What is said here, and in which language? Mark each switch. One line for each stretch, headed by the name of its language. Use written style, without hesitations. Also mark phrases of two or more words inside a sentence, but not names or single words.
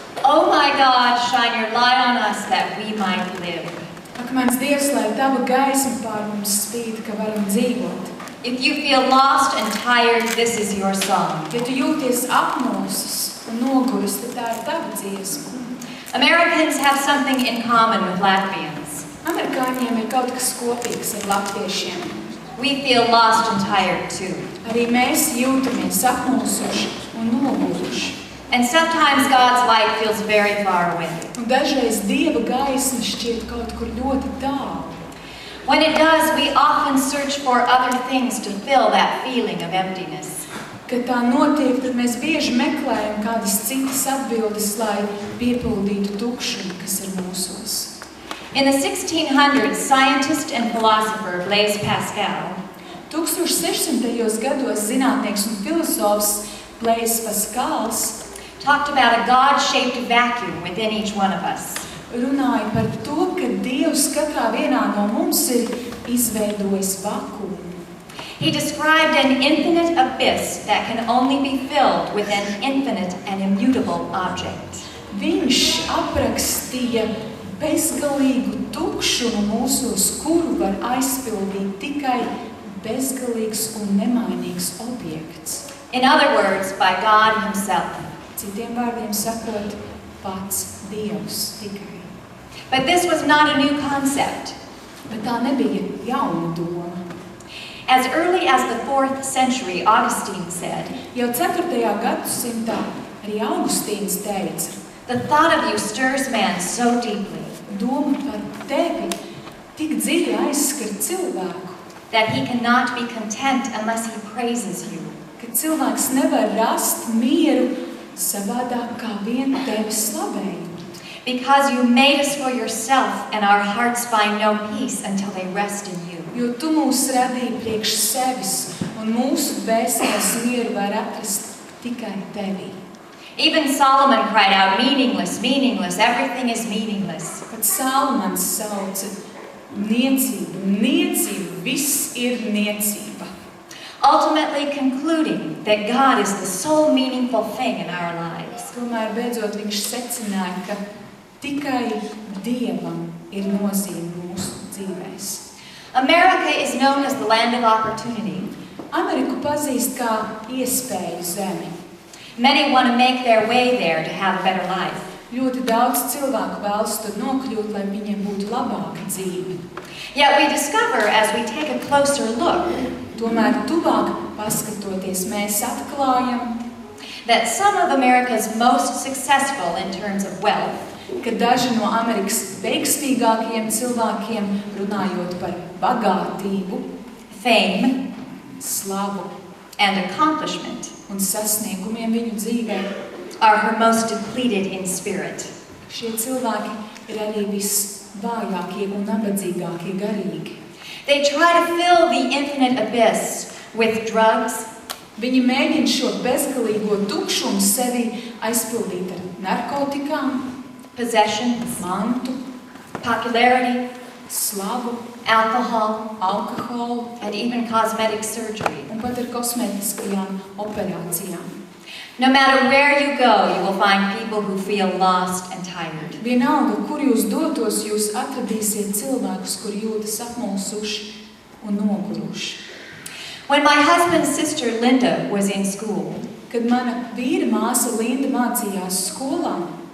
English: Oh my God, shine your light on us that we might live.
Latvian: Ak, mans Dievs, lai tava gaisma pār mums spīd, ka varam dzīvot.
English: If you feel lost and tired, this is your song.
Latvian: Ja tu jūties apmulsis un noguris, tad tā ir tava dziesma.
English: Americans have something in common with Latvians.
Latvian: Amerikāņiem ir kaut kas kopīgs ar latviešiem.
English: We feel lost and tired too.
Latvian: Arī mēs jūtamies apmulsuši un noguruši.
English: And sometimes God's light feels very far away.
Latvian: Un dažreiz Dieva gaisma šķiet kaut kur ļoti tālu.
English: When it does, we often search for other things to fill that feeling of emptiness.
Latvian: Kad tā notiek, tad mēs bieži meklējam kādas citas atbildes, lai piepildītu tukšumu, kas ir mūsos.
English: In the 1600s, scientist and philosopher Blaise Pascal
Latvian: 1600. gados zinātnieks un filozofs Blaise Pascals
English: talked about a God-shaped vacuum within each one of us.
Latvian: runāja par to, ka Dievs katrā vienā no mums ir izveidojis vakuumu.
English: He described an infinite abyss that can only be filled with an infinite and immutable object.
Latvian: Viņš aprakstīja bezgalīgu tukšumu mūsos, kuru var aizpildīt tikai bezgalīgs un nemainīgs objekts.
English: In other words, by God Himself.
Latvian: Citiem vārdiem sakot, pats Dievs tikai.
English: But this was not a new concept.
Latvian: Bet tā nebija jauna doma.
English: As early as the 4th century, Augustine said,
Latvian: Jau 4. gadsimtā arī Augustīns teica,
English: the thought of you stirs man so deeply
Latvian: doma par tevi tik dziļi aizskar cilvēku,
English: that he cannot be content unless he praises you.
Latvian: ka cilvēks nevar rast mieru savādāk kā vien tevi slavējot.
English: Because you made us for yourself, and our hearts find no peace until they rest in you.
Latvian: Jo tu mūs radīji priekš sevis, un mūsu dvēseles mieru var atrast tikai tevī.
English: Even Solomon cried out, meaningless, meaningless, everything is meaningless.
Latvian: Pat Salmans sauca, niecība, niecība, viss ir niecība.
English: Ultimately concluding that God is the sole meaningful thing in our lives.
Latvian: Tomēr beidzot viņš secināja, ka tikai Dievam ir nozīme mūsu dzīvēs.
English: America is known as the land of opportunity.
Latvian: Ameriku pazīst kā iespēju zemi.
English: Many want to make their way there to have a better life.
Latvian: Ļoti daudz cilvēku vēlas tur nokļūt, lai viņiem būtu labāka dzīve.
English: Yet we discover as we take a closer look
Latvian: Tomēr tuvāk paskatoties, mēs atklājam,
English: that some of America's most successful in terms of wealth
Latvian: ka daži no Amerikas veiksmīgākajiem cilvēkiem, runājot par bagātību,
English: fame,
Latvian: slavu
English: and accomplishment,
Latvian: un sasniegumiem viņu dzīvē,
English: are her most depleted in spirit.
Latvian: šie cilvēki ir arī visvājākie un nabadzīgākie garīgi.
English: They try to fill the infinite abyss with drugs,
Latvian: Viņi mēģina šo bezgalīgo tukšumu sevi aizpildīt ar narkotikām,
English: possessions,
Latvian: mantu,
English: popularity,
Latvian: slavu,
English: alcohol,
Latvian: alkoholu
English: and even cosmetic surgery.
Latvian: un pat ar kosmētiskajām operācijām.
English: No matter where you go, you will find people who feel lost and tired.
Latvian: Vienalga, kur jūs dotos, jūs atradīsiet cilvēkus, kur jūtas apmulsuši un noguruši.
English: When my husband's sister Linda was in school,
Latvian: Kad mana vīra māsa Linda mācījās skolā,